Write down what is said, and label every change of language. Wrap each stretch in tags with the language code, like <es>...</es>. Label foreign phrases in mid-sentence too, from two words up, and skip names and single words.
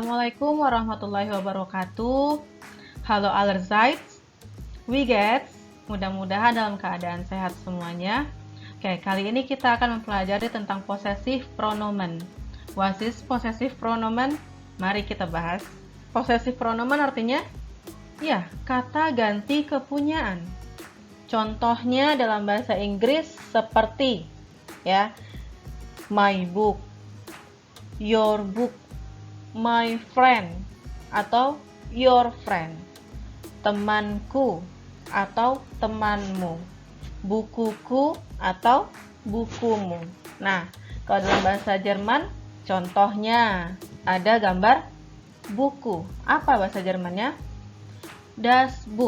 <ar>السلام عليكم ورحمة الله وبركاته.</ar> <de>Halo allerseits, wie geht's?</de> <id>Mudah-mudahan dalam keadaan sehat semuanya. Oke, kali ini kita akan mempelajari tentang</id> <en>possessive pronomen. What is possessive pronomen?</en> <id>Mari kita bahas.</id> <en>Possessive pronomen</en> <id>artinya ya, kata ganti kepunyaan. Contohnya dalam bahasa Inggris seperti ya,</id> <en>my book, your book, my friend atau your friend,</en> <id>temanku atau temanmu, bukuku atau bukumu. Nah, kalau dalam bahasa Jerman, contohnya ada gambar buku. Apa bahasa Jermannya?</id> <de>Das Buch.</de>